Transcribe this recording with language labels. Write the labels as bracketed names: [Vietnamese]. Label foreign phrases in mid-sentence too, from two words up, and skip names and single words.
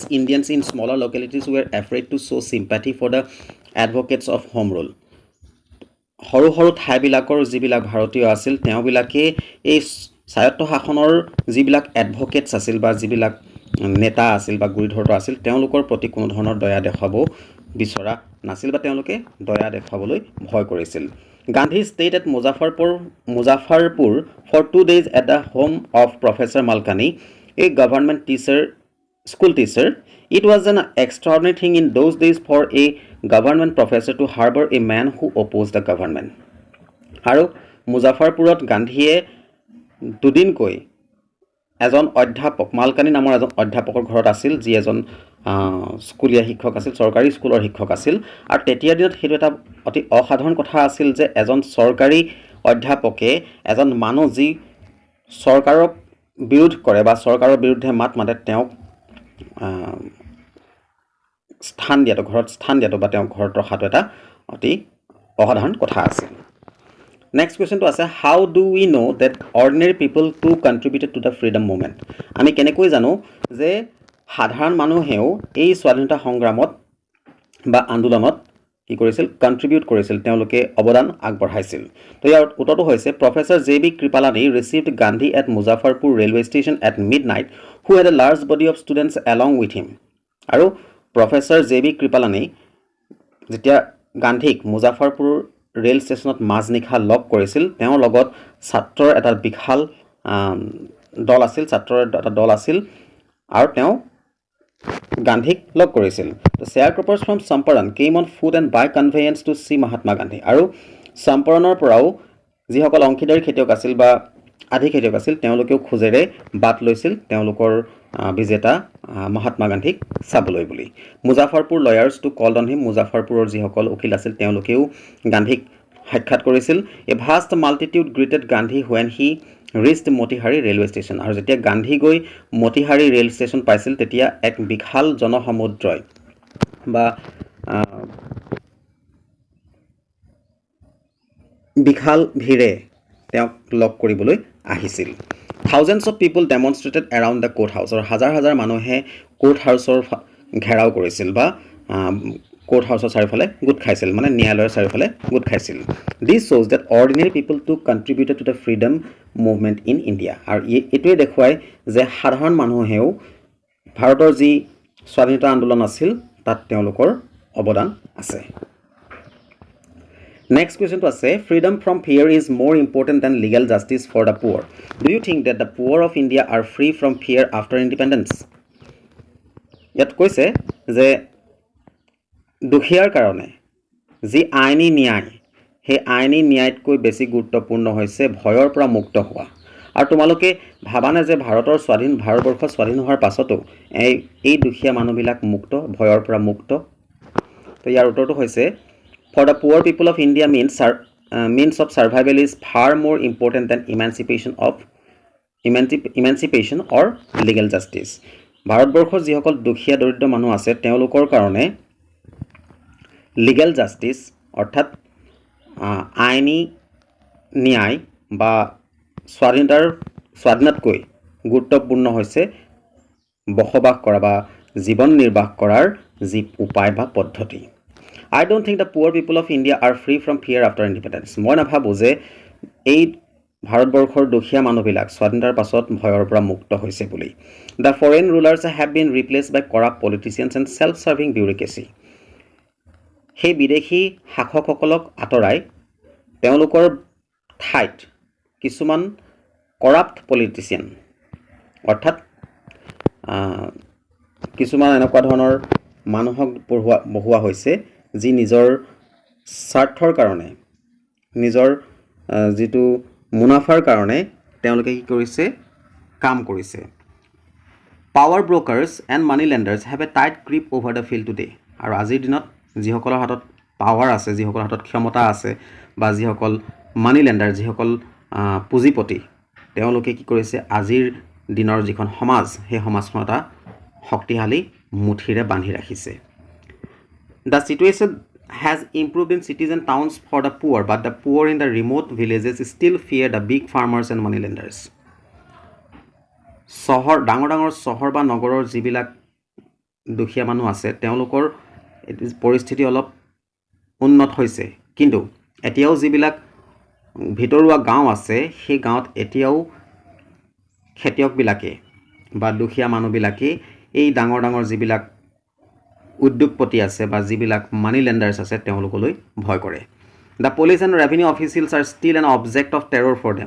[English] Indians in smaller localities were afraid to show sympathy for the advocates of home rule সৰু [Assamese] সৰু ঠাইবিলাকৰ যিবিলাক ভাৰতীয় আছিল তেওঁবিলাকে এই স্বায়ত্ত শাসনৰ যিবিলাক এডভকেটছ আছিল বা যিবিলাক নেতা আছিল বা গুৰিধৰ্তা আছিল তেওঁলোকৰ প্ৰতি কোনো ধৰণৰ দয়া দেখুৱাব বিচৰা নাছিল বা তেওঁলোকে দয়া দেখুৱাবলৈ ভয় কৰিছিল [English] Gandhi stayed at Muzaffarpur for 2 days at the home of Professor Malkani, a government school teacher. It was an extraordinary thing in those days for a government professor to harbor a man who opposed the government. [Assamese] আৰু মুজাফৰপুৰত গান্ধীয়ে দুদিনকৈ এজন অধ্যাপক মালকানী নামৰ এজন অধ্যাপকৰ ঘৰত আছিল যি এজন স্কুলীয়া শিক্ষক আছিল চৰকাৰী স্কুলৰ শিক্ষক আছিল আৰু তেতিয়াৰ দিনত সেইটো এটা অতি অসাধাৰণ কথা আছিল যে এজন চৰকাৰী অধ্যাপকে এজন মানুহ যি চৰকাৰক বিৰোধ কৰে বা চৰকাৰৰ বিৰুদ্ধে মাত মাতে তেওঁক ঘৰত স্থান দিয়াটো বা তেওঁক ঘৰত ৰখাটো এটা অতি অসাধাৰণ কথা আছিল নেক্সট কুৱেশ্যনটো আছে [English] how do we know that ordinary people too contributed to the freedom movement [Assamese] আমি কেনেকৈ জানো যে সাধাৰণ মানুহেও এই স্বাধীনতা সংগ্ৰামত বা আন্দোলনত কি কৰিছিল কণ্ট্ৰিবিউট কৰিছিল তেওঁলোকে অৱদান আগবঢ়াইছিল তো ইয়াৰ উত্তৰটো হৈছে [English] Professor J B Kripalani received Gandhi at Muzaffarpur railway station at midnight who had a large body of students along with him [Assamese] আৰু প্ৰফেসৰ জে বি কৃপালানি যেতিয়া গান্ধীক মুজাফৰপুৰ ৰেল ষ্টেচনত মাজনিশা লগ কৰিছিল তেওঁৰ লগত ছাত্ৰৰ এটা বিশাল দল আছিল ছাত্ৰৰ এটা দল আছিল আৰু তেওঁ গান্ধীক লগ কৰিছিল তো [English] sharecroppers from Champaran came on foot and by conveyance to see Mahatma Gandhi [Assamese] আৰু চাম্পৰণৰ পৰাও যিসকল অংশীদাৰী খেতিয়ক আছিল বা আধি খেতিয়ক আছিল তেওঁলোকেও খোজেৰে বাট লৈছিল তেওঁলোকৰ বিজেতা মহাত্মা গান্ধীক চাবলৈ বুলি [English] Muzaffarpur lawyers to call on him [Assamese] মুজাফৰপুৰৰ যিসকল উকিল আছিল তেওঁলোকেও গান্ধীক সাক্ষাৎ কৰিছিল [English] A vast multitude greeted Gandhi when he reached Motihari railway station [Assamese] আৰু যেতিয়া গান্ধী গৈ মতিহাৰী ৰেল ষ্টেচন পাইছিল তেতিয়া এক বিশাল জনসমুদ্ৰই বা বিশাল ভিৰে তেওঁক লগ কৰিবলৈ আহিছিল [English] Thousands of people demonstrated around the court house [Assamese] আৰু হাজাৰ হাজাৰ মানুহে কোৰ্ট হাউচৰ ঘেৰাও কৰিছিল বা কোৰ্ট হাউচৰ চাৰিওফালে গোট খাইছিল মানে ন্যায়ালয়ৰ চাৰিওফালে গোট খাইছিল [English] This shows that ordinary people too contributed to the freedom movement in India [Assamese] আৰু এইটোৱে দেখুৱায় যে সাধাৰণ মানুহেও ভাৰতৰ যি স্বাধীনতা আন্দোলন আছিল তাত তেওঁলোকৰ অৱদান আছে [English] Next question to say freedom from fear is more important than legal justice for the poor. Do you think that the poor of India are free from fear after independence? [Assamese] ইয়াত কৈছে যে দুখিয়াৰ কাৰণে যি আইনী ন্যায় সেই আইনী ন্যায়তকৈ বেছি গুৰুত্বপূৰ্ণ হৈছে ভয়ৰ পৰা মুক্ত হোৱা আৰু তোমালোকে ভাবানে যে ভাৰতবৰ্ষ স্বাধীন হোৱাৰ পাছতো এই দুখিয়া মানুহবিলাক মুক্ত ভয়ৰ পৰা মুক্ত তো ইয়াৰ উত্তৰটো হৈছে [English] For the poor people of India means of survival is far more important than emancipation or legal justice. [Assamese] ভাৰতবৰ্ষৰ যিসকল দুখীয়া দৰিদ্ৰ মানুহ আছে তেওঁলোকৰ কাৰণে [English] legal justice [Assamese] অৰ্থাৎ আইনী ন্যায় বা স্বাধীনতকৈ গুৰুত্বপূৰ্ণ হৈছে বসবাস কৰা বা জীৱন নিৰ্বাহ কৰাৰ যি উপায় বা পদ্ধতি [English] I don't think the poor people of India are free from fear after independence. [Assamese] মই নাভাবো যে এই ভাৰতবৰ্ষৰ দুখীয়া মানুহবিলাক স্বাধীনতাৰ পাছত ভয়ৰ পৰা মুক্ত হৈছে বুলি [English] The foreign rulers have been replaced by corrupt politicians and self-serving bureaucracy. [Assamese] সেই বিদেশী শাসকসকলক আঁতৰাই তেওঁলোকৰ ঠাইত কিছুমান [English] corrupt politician [Assamese] অৰ্থাৎ কিছুমান এনেকুৱা ধৰণৰ মানুহক বহোৱা হৈছে যি নিজৰ স্বাৰ্থৰ কাৰণে নিজৰ যিটো মুনাফাৰ কাৰণে তেওঁলোকে কি কৰিছে কাম কৰিছে [English] Power brokers and money lenders have a tight grip over the field today [Assamese] আৰু আজিৰ দিনত যিসকলৰ হাতত পাৱাৰ আছে যিসকলৰ হাতত ক্ষমতা আছে বা যিসকল [English] money lender [Assamese] যিসকল পুঁজিপতি তেওঁলোকে কি কৰিছে আজিৰ দিনৰ যিখন সমাজ সেই সমাজখন এটা শক্তিশালী মুঠিৰে বান্ধি ৰাখিছে [English] The situation has improved in cities and towns for the poor, but the poor in the remote villages still fear the big farmers and moneylenders. [Assamese] ডাঙৰ চহৰ বা নগৰৰ যিবিলাক দুখীয়া মানুহ আছে তেওঁলোকৰ পৰিস্থিতি অলপ উন্নত হৈছে কিন্তু এতিয়াও যিবিলাক ভিতৰুৱা গাঁও আছে সেই গাঁৱত এতিয়াও খেতিয়কবিলাকে বা দুখীয়া মানুহবিলাকে এই ডাঙৰ যিবিলাক উদ্যোগপতি আছে বা যিবিলাক [English] money lenders [Assamese] আছে তেওঁলোকলৈ ভয় কৰে [English] The police and revenue officials are still an object of terror for them.